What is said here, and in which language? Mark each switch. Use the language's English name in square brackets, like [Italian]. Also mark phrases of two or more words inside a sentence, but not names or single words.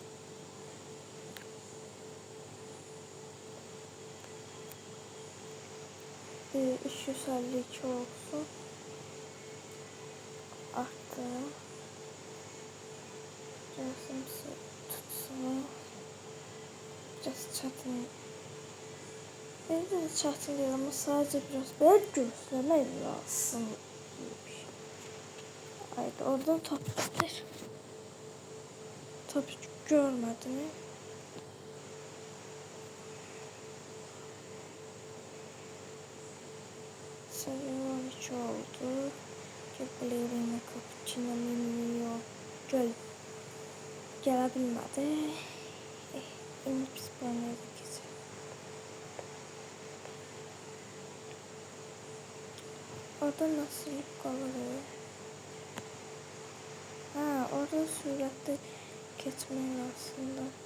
[Turkish] Bir 352 olsun. Arttı. Resimsi tutsun. [Azerbaijani] Biraz çətin. [Turkish] Benim de çətin değil ama sadece biraz böyle göstermek lazım. Haydi oradan top gider. Top görmedim. Seviye 12 oldu. [Azerbaijani] Balerina cappuccino minio gələ bilmədi. İndi pis bölməyə də keçək. [Turkish] Orada nasıl qalır? [Azerbaijani] Ha, orada sürətli keçmək aslında.